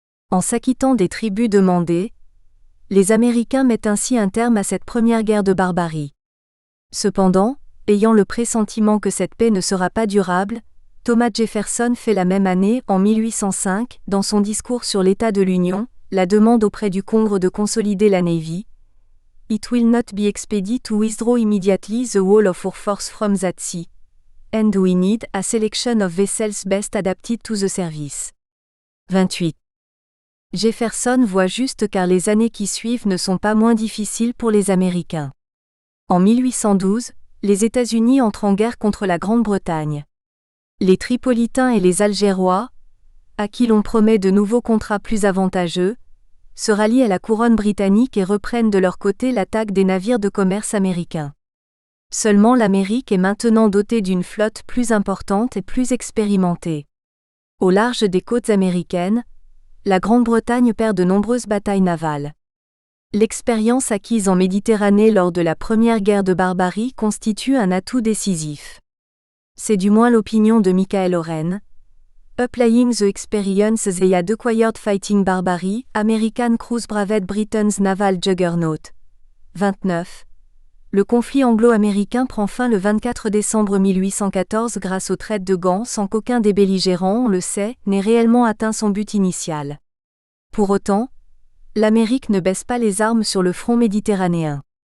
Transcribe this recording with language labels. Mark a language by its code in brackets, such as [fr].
[fr] En s'acquittant des tributs demandés, les Américains mettent ainsi un terme à cette première guerre de barbarie. Cependant, ayant le pressentiment que cette paix ne sera pas durable, Thomas Jefferson fait la même année, en 1805, dans son discours sur l'état de l'Union, la demande auprès du Congrès de consolider la Navy. [en] It will not be expedient to withdraw immediately the whole of our force from that sea. And we need a selection of vessels best adapted to the service. [fr] 28. Jefferson voit juste car les années qui suivent ne sont pas moins difficiles pour les Américains. En 1812, les États-Unis entrent en guerre contre la Grande-Bretagne. Les Tripolitains et les Algérois, à qui l'on promet de nouveaux contrats plus avantageux, se rallient à la couronne britannique et reprennent de leur côté l'attaque des navires de commerce américains. Seulement l'Amérique est maintenant dotée d'une flotte plus importante et plus expérimentée. Au large des côtes américaines, la Grande-Bretagne perd de nombreuses batailles navales. L'expérience acquise en Méditerranée lors de la première guerre de barbarie constitue un atout décisif. C'est du moins l'opinion de Michael Oren. [en] Applying the experience they had acquired fighting barbary, American Cruise braved Britain's naval juggernaut. [fr] 29. Le conflit anglo-américain prend fin le 24 décembre 1814 grâce au traité de Gand sans qu'aucun des belligérants, on le sait, n'ait réellement atteint son but initial. Pour autant, l'Amérique ne baisse pas les armes sur le front méditerranéen.